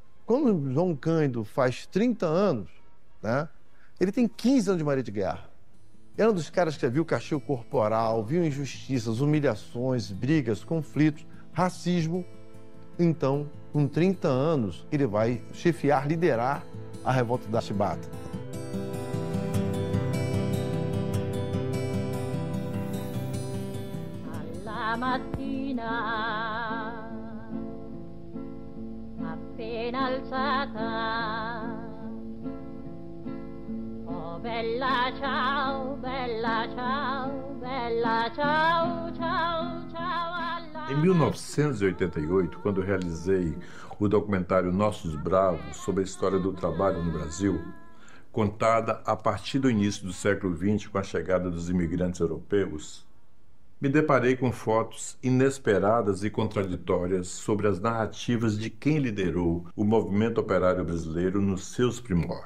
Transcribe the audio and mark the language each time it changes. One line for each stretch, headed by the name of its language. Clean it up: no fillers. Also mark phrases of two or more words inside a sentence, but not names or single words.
Portuguese: Quando João Cândido faz 30 anos, né, ele tem 15 anos de marinha de guerra. Era um dos caras que já viu castigo corporal, viu injustiças, humilhações, brigas, conflitos, racismo. Então, com 30 anos, ele vai chefiar, liderar a revolta da Chibata.
Italian: Alla mattina, appena alzata, oh bella ciao, bella ciao, bella ciao, ciao, ciao.
Portuguese: Em 1988, quando realizei o documentário Nossos Bravos sobre a história do trabalho no Brasil, contada a partir do início do século XX com a chegada dos imigrantes europeus, me deparei com fotos inesperadas e contraditórias sobre as narrativas de quem liderou o movimento operário brasileiro nos seus primórdios.